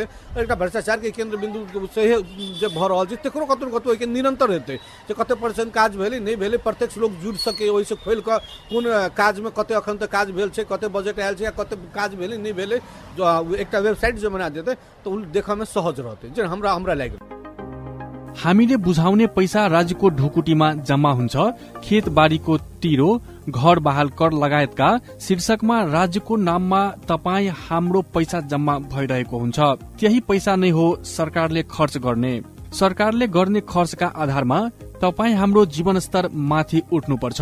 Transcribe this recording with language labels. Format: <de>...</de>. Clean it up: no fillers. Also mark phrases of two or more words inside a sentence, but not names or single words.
<mai>और एक भ्रष्टाचार के केंद्र बिंदु से जे भ रहल छै तकरो कतौ एक निरंतर हेतै जे कते परसेंट काज भेलै नहीं भेलै, प्रत्यक्ष लोग जुड़ सके, ओहि से खोल के कोन काज में कते अखन तक काज भेल छै, कते बजेट आयल छै या कते काज भेलै नहीं भेलै, जो एक वेबसाइट जे बना देतै तो देखा में सहज रहतै। जे हमरा लाग्यो</mai> <ne>हामीले बुझाउने पैसा राज्यको ढुकुटीमा जम्मा हुन्छ। खेत बारीको तिरो, घर बहाल कर लगायतका शीर्षकमा राज्यको नाममा तपाई हाम्रो पैसा जम्मा भइरहेको हुन्छ। त्यही पैसा नै हो सरकारले खर्च गर्ने। सरकारले गर्ने खर्चका आधारमा तपाई हाम्रो जीवनस्तर माथि उठ्नुपर्छ।</ne>